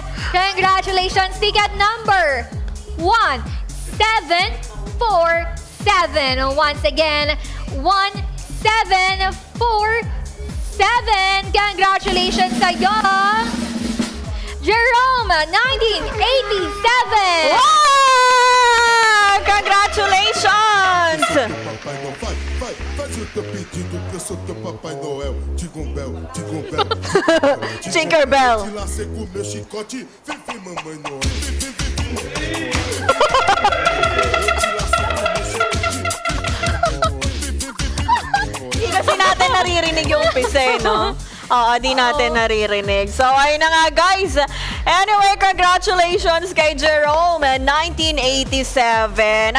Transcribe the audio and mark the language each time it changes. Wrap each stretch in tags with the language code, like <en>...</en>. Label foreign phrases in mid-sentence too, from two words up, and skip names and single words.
<en>Congratulations. Ticket number 1747. Once again, 1747.</en> <tl>Congratulations sa'yo. Jerome, 1987. Wow! Congratulations!</tl> <pt>Papai Noel, faz o teu pedido que eu sou teu Papai Noel.</pt> <en>Jingle bell, jingle bell, Tinker Bell.</en> <pt>Te lacei com meu chicote, vem, vem, mamãe Noel.</pt> <tl>Hindi kasi natin naririnig yung umpisa, no? Oo, di natin naririnig. So, ayun na nga, guys. Anyway, congratulations kay Jerome, 1987.</tl>